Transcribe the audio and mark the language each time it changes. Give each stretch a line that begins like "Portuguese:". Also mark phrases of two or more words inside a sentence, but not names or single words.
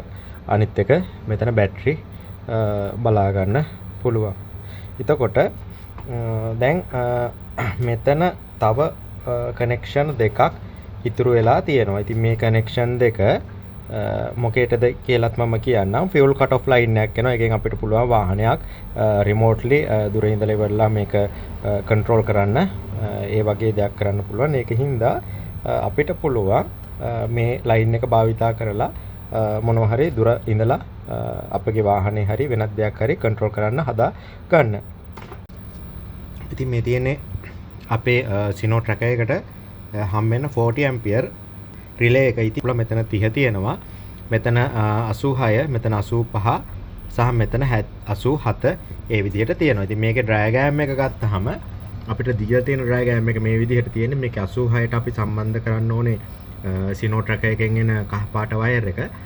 Sinhala: අනිත් එක මෙතන බැටරි බලා ගන්න පුළුවන්. එතකොට දැන් මෙතන තව කනෙක්ෂන් දෙකක් ඉතුරු වෙලා තියෙනවා. ඉතින් මේ කනෙක්ෂන් දෙක මොකේටද කියලාත් මම කියන්නම්.
English: fuel cut off line
Sinhala: එකක් එනවා. එකෙන් අපිට පුළුවන් වාහනයක් remotely දුරින් ඉඳලා ඉවරලා මේක control කරන්න ඒ වගේ දෙයක් කරන්න පුළුවන්. ඒකින්ද අපිට පුළුවන් මේ line එක භාවිතා කරලා මොනවා හරි දුර ඉඳලා අපගේ වාහනේ හරි වෙනත් දෙයක් හරි control කරන්න හදා ගන්න. ඉතින් මේ තියෙන්නේ අපේ Sino Tracker එකට හම්බෙන්න 40
English: ampere relay
Sinhala: එක. ඉතින් මෙතන 30 තියෙනවා. මෙතන 86, මෙතන 85 සහ මෙතන 87 ඒ විදිහට තියෙනවා. ඉතින් මේකේ diagram එක ගත්තාම අපිට දීලා තියෙන diagram එක මේ විදිහට තියෙන්නේ. මේක 86ට අපි සම්බන්ධ කරන්න ඕනේ Sino Tracker එකෙන් එන කහ පාට වයර් එක.